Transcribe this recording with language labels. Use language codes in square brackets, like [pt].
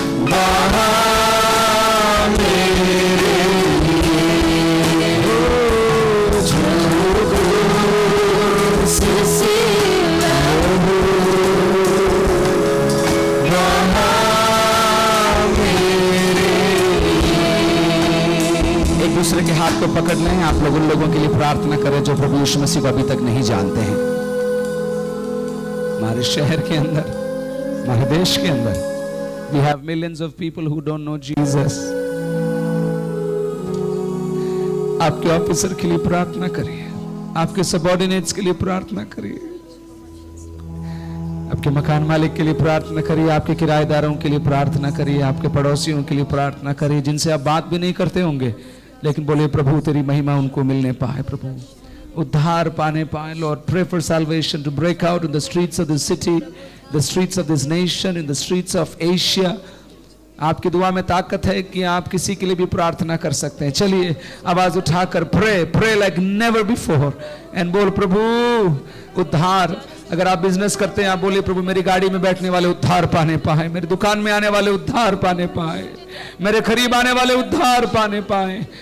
[hi] बहा मेरे लिए, जो क्रूस से लहू बहा मेरे लिए। एक दूसरे के हाथ को पकड़ लें। आप लोग उन लोगों के लिए प्रार्थना करें जो प्रभु यीशु मसीह को अभी तक नहीं जानते हैं। हमारे शहर के अंदर, [en] हमारे देश के अंदर we have millions of people who don't know Jesus. [hi] आपके ऑफिसर के लिए प्रार्थना करिए, आपके सबऑर्डिनेट्स के लिए प्रार्थना करिए, आपके मकान मालिक के लिए प्रार्थना करिए, आपके किराएदारों के लिए प्रार्थना करिए, आपके पड़ोसियों के लिए प्रार्थना करिए जिनसे आप बात भी नहीं करते होंगे, लेकिन बोले प्रभु तेरी महिमा उनको मिलने पाए, प्रभु उद्धार पाने पाए। [en] Lord, pray for salvation to break out in the streets of this city, the streets of this nation, in the streets of Asia. [hi] आपकी दुआ में ताकत है कि आप किसी के लिए भी प्रार्थना कर सकते हैं। चलिए आवाज उठाकर [en] pray like never before and [hi] बोल प्रभु उद्धार अगर आप बिजनेस करते हैं, आप बोलिए प्रभु मेरी गाड़ी में बैठने वाले उद्धार पाने पाए, मेरी दुकान में आने वाले उद्धार पाने पाए, मेरे करीब आने वाले उद्धार पाने पाए।